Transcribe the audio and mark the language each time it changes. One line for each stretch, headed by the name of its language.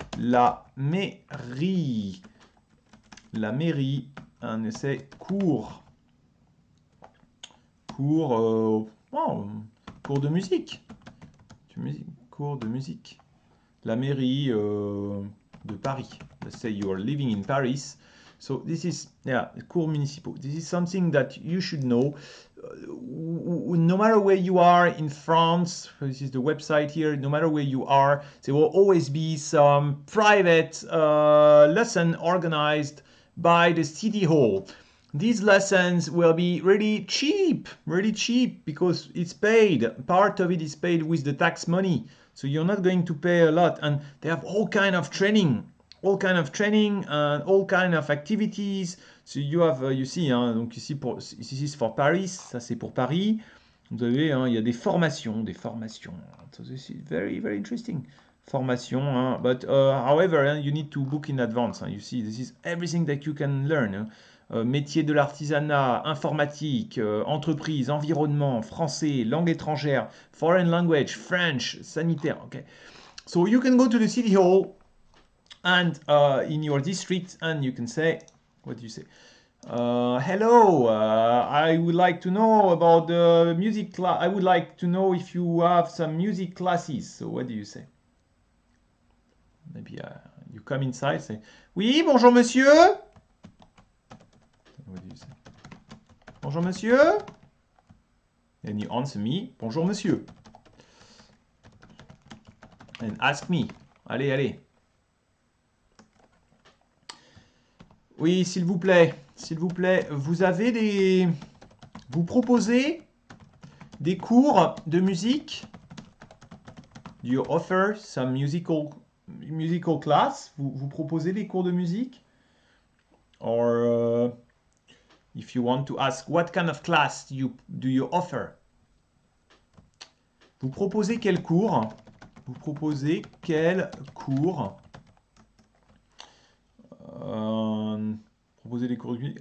French: La mairie. La mairie. Un essai cours. Cours, cours de musique. Cours de musique. La mairie de Paris.
English: Let's say you are living in Paris. So this is,
French: cours municipaux.
English: This is something that you should know. No matter where you are in France, this is the website here, no matter where you are, there will always be some private lesson organized by the city hall. These lessons will be really cheap because it's paid. Part of it is paid with the tax money. So you're not going to pay a lot. And they have all kind of training and all kind of activities. So you have, you see,
French: donc ici, ici c'est
English: for Paris,
French: ça c'est pour Paris. Vous avez, il y a des formations.
English: So this is very, very interesting. Formation, but however, you need to book in advance. You see, this is everything that you can learn.
French: Métier de l'artisanat, informatique, entreprise, environnement, français, langue étrangère,
English: foreign language,
French: French, sanitaire.
English: Okay. So you can go to the city hall and in your district and you can say, what do you say? Hello, I would like to know about the music class. I would like to know if you have some music classes. So what do you say? Maybe you come inside, say,
French: oui, bonjour monsieur.
English: What do you say?
French: Bonjour monsieur.
English: And you answer me,
French: bonjour monsieur.
English: And ask me.
French: Allez, allez. Oui, s'il vous plaît, vous avez des... Vous proposez des cours de musique?
English: Do you offer some musical class?
French: Vous proposez des cours de musique?
English: Or if you want to ask, what kind of class do you offer?
French: Vous proposez quel cours? Vous proposez quel cours? Proposer des cours de musique.